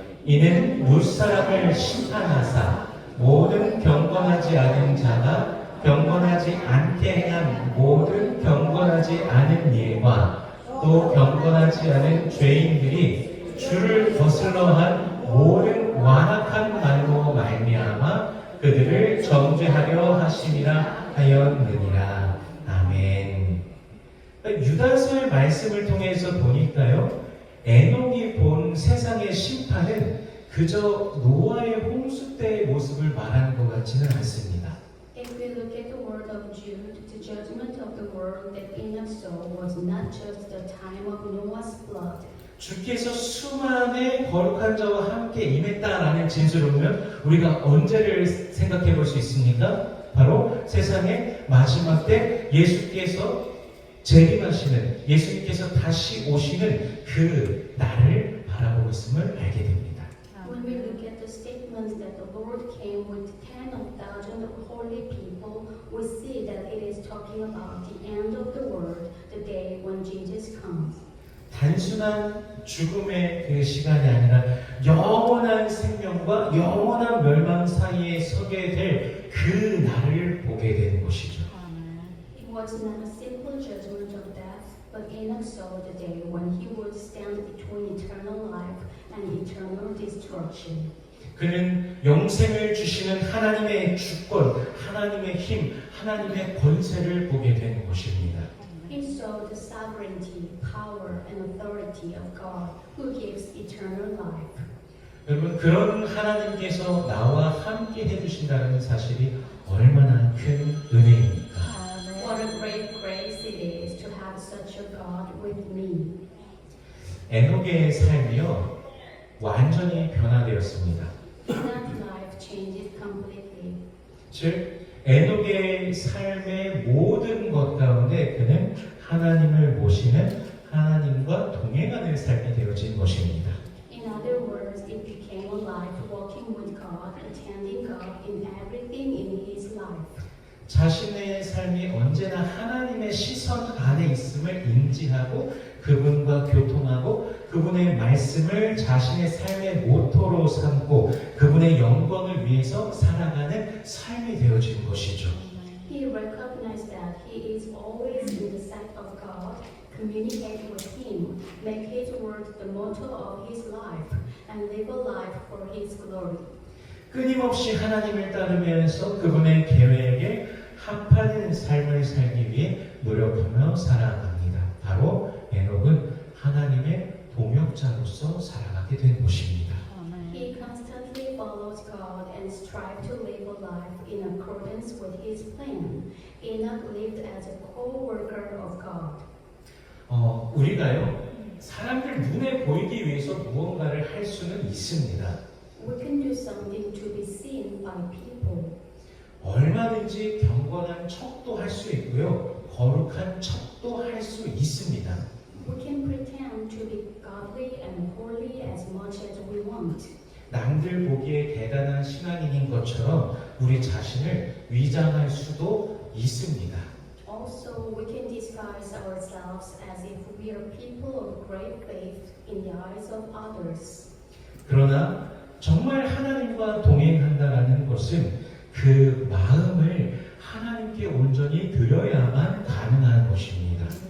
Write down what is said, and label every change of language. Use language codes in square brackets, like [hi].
[ko] 이는 무사람을 심판하사 모든 경건하지 않은 자가 경건하지 않게 행한 모든 경건하지 않은 일과 또 경건하지 않은 죄인들이 주를 거슬러 한 모든 완악한 말로 말미암아 그들을 정죄하려 인도하심이라 하였느니라. 아멘. 유다서의 말씀을 통해서 보니까요, 에녹이 본 세상의 심판은 그저 노아의 홍수 때의 모습을 말하는 것 같지는 않습니다. [en] If we look at the word of Jude, the judgment of the world that Enoch saw was not just the time of Noah's flood. [ko] 주께서 수많은 거룩한 자와 함께 임했다라는 진술을 보면 우리가 언제를 생각해 볼 수 있습니까? 바로 세상의 마지막 때 예수께서 재림하시는, 예수님께서 다시 오시는 그 날을 바라보고 있음을 알게 됩니다. [en] When we look at the statements that the Lord came with 10,000 of holy people, we see that it is talking about the end of the world, the day when Jesus comes. [ko] 단순한 죽음의 그 시간이 아니라 영원한 생명과 영원한 멸망 사이에 서게 될 그 날을 보게 되는 것이죠. [en] It was not a simple judgment of death, but Enoch saw the day when he would stand between eternal life and eternal destruction. [ko] 그는 영생을 주시는 하나님의 주권, 하나님의 힘, 하나님의 권세를 보게 되는 것입니다. [en] He saw the sovereignty, power, and authority of God who gives eternal life. [ko] 여러분, 그런 하나님께서 나와 함께 해주신다는 사실이 얼마나 큰 은혜입니까? [en] What a great grace it is to have such a God with me. [ko] 에녹의 삶이요, 완전히 변화되었습니다. [en] Enoch's life changed completely. [ko] 즉, 에녹의 삶의 모든 것 가운데 그는 하나님을 모시는, 하나님과 동행하는 삶이 되어진 것입니다. [en] In other words, it became a life walking with God, attending God in everything in his life. [ko] 자신의 삶이 언제나 하나님의 시선 안에 있음을 인지하고 그분과 교통하고 그분의 말씀을 자신의 삶의 모토로 삼고 그분의 영광을 위해서 살아가는 삶이 되어진 것이죠. [en] He recognized that he is always in the sight of God, communicate with him, make his word the motto of his life, and live a life for his glory. [ko] 끊임없이 하나님을 따르면서 그분의 계획에 합하는 삶을 살기 위해 노력하며 살아갑니다. 바로 에녹은 하나님의 동역자로서 살아가게 된 것입니다. [en] He constantly follows God and strives to live a life in accordance with his plan. Enoch lived as a co-worker of God. [ko] 우리가요, 사람들 눈에 보이기 위해서 무언가를 할 수는 있습니다. [en] We can do something to be seen by people. [ko] 얼마든지 경건한 척도 할 수 있고요, 거룩한 척도 할 수 있습니다. [en] We can pretend to be godly and holy as much as we want. [ko] 남들 보기에 대단한 신앙인인 것처럼 우리 자신을 위장할 수도 있습니다. [en] Also, we can disguise ourselves as if we are people of great faith in the eyes of others. [ko] 그러나 정말 하나님과 동행한다라는 것은 그 마음을 하나님께 온전히 드려야만 가능한 것입니다.